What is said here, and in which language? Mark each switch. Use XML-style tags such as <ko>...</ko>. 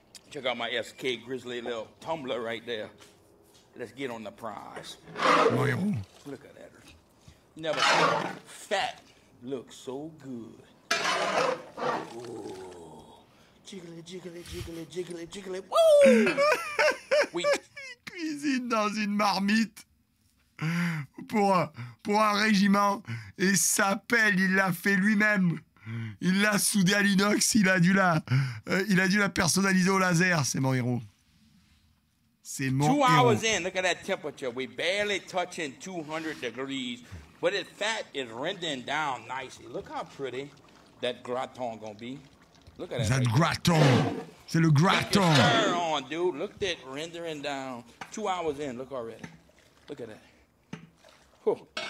<en>Check out my SK Grizzly little tumbler right there. Let's get on the prize.</en> <fr>Mon héros.</fr> <en>Look at that. Never seen fat look so good. Ooh. Jiggly, jiggly, jiggly, jiggly, jiggly. Woo!</en> <fr>Il cuisine dans une marmite pour un régiment et sa pelle, il l'a fait lui-même. Il l'a soudée à l'inox, il a dû la personnaliser au laser. C'est mon héros. C'est mon héros.</fr> <en>2 hours in, look at that temperature. We barely touching 200 degrees, but its fat is rendering down nicely. Look how pretty that gratin gonna be. Look at that. That gratin.</en> <fr>C'est le gratin.</fr> <en>Turn on, dude. Look at that rendering down. 2 hours in, look already. Look at that. Whew.</en>